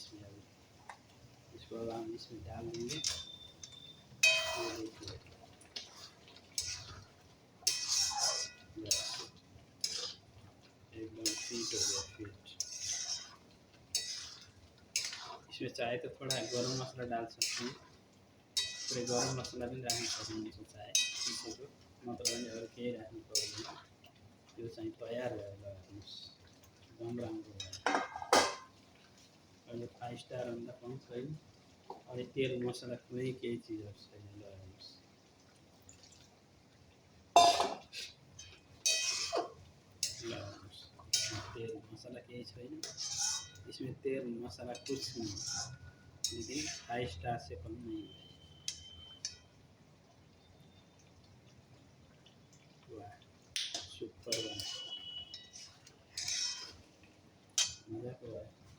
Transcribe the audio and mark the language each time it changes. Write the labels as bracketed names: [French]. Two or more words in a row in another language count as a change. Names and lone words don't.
[Hindi] इसमें अभी इसको अब हम इसमें डाल देंगे। ये देखिए एकदम फिट हो गया, फिट। इसमें चाहे तो थोड़ा गरम मसाला डाल सकते हैं। थोड़े गरम मसाला भी [Nepali] डाल्न सक्नुहुन्छ चाहे त्यसको, नत्र भने अरू केही राख्नु पर्दैन। यो चाहिँ तयार भयो। ल हेर्नुहोस्, एकदम राम्रो भयो। अहिले 5 स्टार भन्दा कम छैन। अनि तेल मसला कुनै केही चिजहरू छैन। ल हेर्नुहोस्, तेल मसाला केही छैन। [Hindi] इसमें तेल मसाला कुछ नहीं, लेकिन 5 स्टार से कम नहीं है। वाह, सुपर बना, मज़ा तो है।